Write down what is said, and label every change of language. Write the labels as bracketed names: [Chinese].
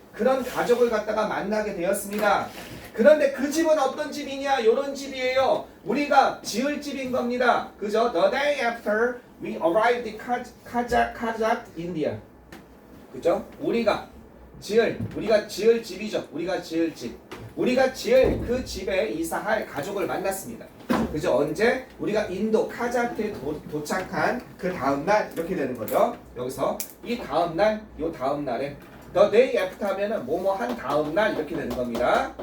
[Korean] 그런 가족을 갖다가 만나게 되었습니다. 그런데 그 집은 어떤 집이냐? 요런 집이에요. 우리가 지을 집인 겁니다. 그죠? [English] The day after we arrived in Kazakh, India. [Korean] 그죠? 우리가 지을 집이죠. 우리가 지을 그 집에 이사할 가족을 만났습니다. 그죠? 언제? 우리가 인도 카자흐에 도착한 그 다음날 이렇게 되는 거죠. 여기서 이 다음날, 요 다음날에 [English] The day after [Korean] 하면은 뭐뭐 한 다음날 이렇게 되는 겁니다.